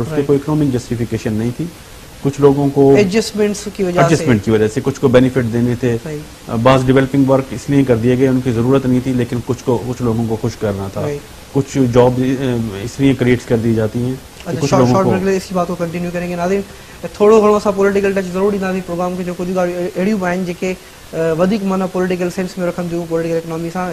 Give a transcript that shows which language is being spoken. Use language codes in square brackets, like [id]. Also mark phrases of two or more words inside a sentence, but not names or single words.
[ur] اس کی کوئی [en] economic justification [ur] نہیں تھی. کچھ لوگوں کو ایڈجسٹمنٹ کی وجہ سے کچ کو بینیفٹ دینے تھے. بعض [en] developing work [ur] اس لیے کر دیے گئے, ان کی ضرورت نہیں تھی, لیکن کچھ لوگوں کو خوش کرنا تھا. کچھ جاب اس لیے کریٹ کر دی جاتی ہیں. اسی بات کو کنٹینیو کریں گے. [sd] ناظرین تھوڑو گھणो सा [en] political touch [sd] ज़रूर ॾींदासीं प्रोग्राम खे. जो कुझु ॻाल्हियूं अहिड़ियूं आहिनि जेके वधीक माना [en] political sense [sd] में रखनि थियूं [en] political economy [sd] सां.